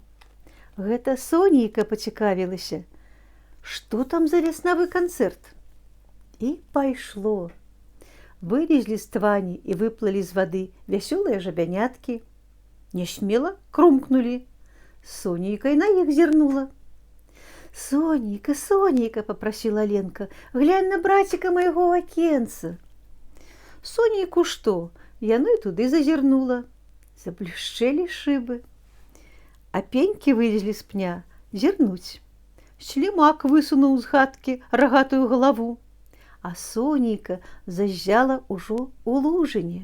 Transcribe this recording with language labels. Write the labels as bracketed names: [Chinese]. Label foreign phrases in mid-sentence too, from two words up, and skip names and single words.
[Belarusian] Гэта Сонейка пацікавілася, што там за веснавы канцэрт. І пайшло. Вылезлі з твані і выплылі з вады вясёлыя жабяняткі. Нясмела крумкнулі. Сонейка і на іх зірнула. Сонейка, Сонейка, [Russian] попросила Ленка, глянь на братика моего окенца. [Belarusian] Сонейку што? Яно і туды зазірнула. Заблішчэлі шыбы. А пенькі вылезлі з пня зірнуць. Слімак высунуў з хаткі рагатую галаву, а Сонейка заззяла ўжо ў лужыне.